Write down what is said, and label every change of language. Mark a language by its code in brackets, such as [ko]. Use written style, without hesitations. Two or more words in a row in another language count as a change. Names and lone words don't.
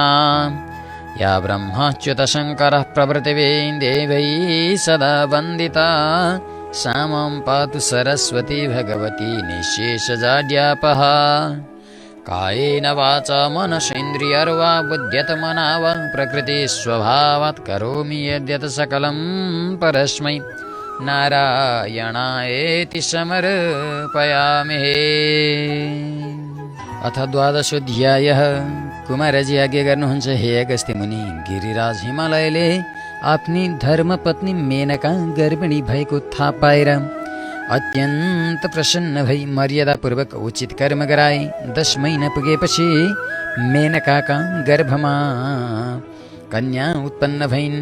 [sa] या ब्रह्माच्युतशङ्करः प्रभृतिभिः देवैः सदा वन्दिता सा मां पातु सरस्वती भगवती निःशेषजाड्यापः कायेन वाचा मनसेन्द्रियर्वा बुद्ध्यत्मना वा प्रकृतिस्वभावात् करोमि यद्यत् सकलं परस्मै नारायणायेति समर्पयामि। [ne] अथ 12 कुमारजी आज्ञा गर्नुहुन्छ, हे अगस्त्य मुनि, गिरिराज हिमालयले आफ्नी धर्मपत्नी मेनका गर्भिणी भएको थाहा पाएर अत्यन्त प्रसन्न भई मर्यादापूर्वक उचित कर्म गराए। 10 महिना पुगेपछि मेनकाका गर्भमा कन्या उत्पन्न भइन्।